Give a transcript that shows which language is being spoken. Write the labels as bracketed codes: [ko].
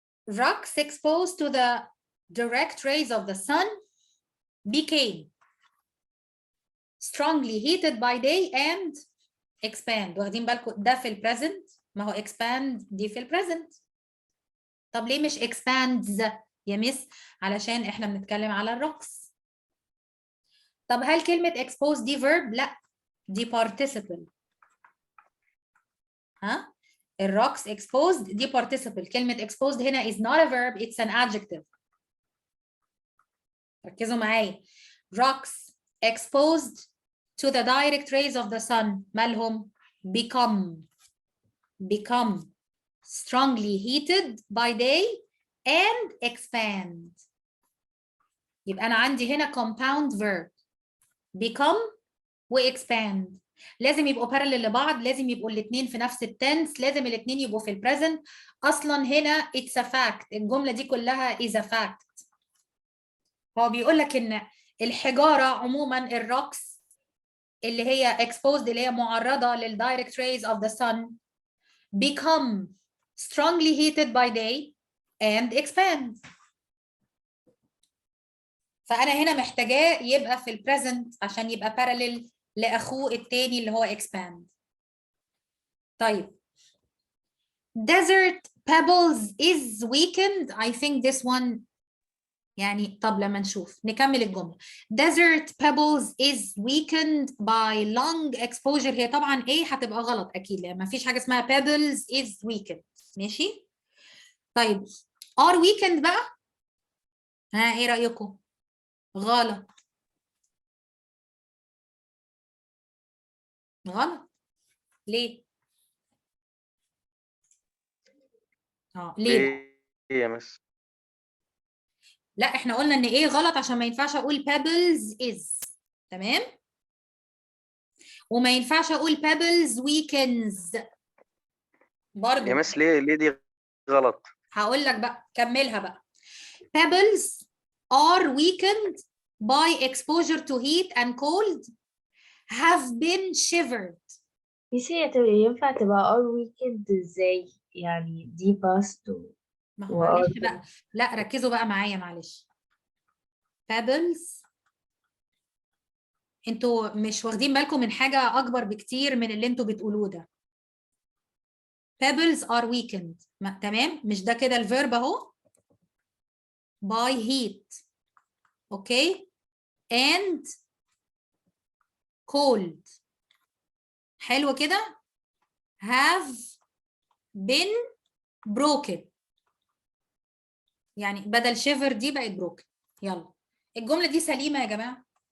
[en] Rocks exposed to the direct rays of the sun became strongly heated by day and expand. [ar] واخدين بالكم ده في البريزنت؟ ما هو expand دي في البريزنت. طب ليه مش expands يا مس؟ علشان احنا بنتكلم على الروكس. طب هل كلمة expose دي verb؟ لا دي participle. ها؟ الروكس exposed دي participle. كلمة [en] exposed هنا is not a verb, it's an adjective. [ar] ركزوا معايا. [en] Rocks exposed to the direct rays of the sun [ar] مالهم؟ [en] become strongly heated by day and expand. [ar] يبقى أنا عندي هنا compound verb become و expand. لازم يبقوا parallel لبعض. لازم يبقوا الاثنين في نفس التنس. لازم الاثنين يبقوا في البريزنت. أصلا هنا [en] it's a fact. [ar] الجملة دي كلها [en] is a fact. [ar] هو بيقول لك إن الحجارة عموما الروكس اللي هي exposed اللي هي معرضة لل [en] direct rays of the sun become strongly heated by day and expand. [ar] فأنا هنا محتاجاه يبقى في البريزنت عشان يبقى parallel لأخوه التاني اللي هو expand. طيب. [en] Desert pebbles is weakened. I think this one [ar] يعني طب لما نشوف نكمل الجملة. [en] Desert pebbles is weakened by long exposure. [ar] هي طبعا ايه هتبقى غلط اكيد لان ما فيش حاجة اسمها [en] pebbles is weakened. [ar] ماشي. طيب are weakened بقى ها ايه رأيكم؟ غلط. غلط. ليه؟ ليه بقى؟ ليه يا مس؟ لا احنا قلنا ان ايه غلط عشان ما ينفعش اقول [en] pebbles is. [ar] تمام؟ وما ينفعش اقول pebbles weekends برضو. يا مس ليه دي غلط؟ هقول لك بقى، كملها بقى. [en] pebbles are weakened by exposure to heat and cold have been shivered. [ar] ميس هي ينفع تبقى all weekend ازاي؟ يعني دي باست ما هو معلش بقى، لا ركزوا بقى معايا معلش. pebbles، انتوا مش واخدين بالكم من حاجة أكبر بكتير من اللي انتوا بتقولوه ده. [en] pebbles are weakened، [ar] تمام؟ مش ده كده الفيرب اهو، [en] by heat، [ar] اوكي، [en] and cold. [ar] حلو كده. have been broken، يعني بدل shiver دي بقت broken. يلا الجملة دي سليمة يا جماعة.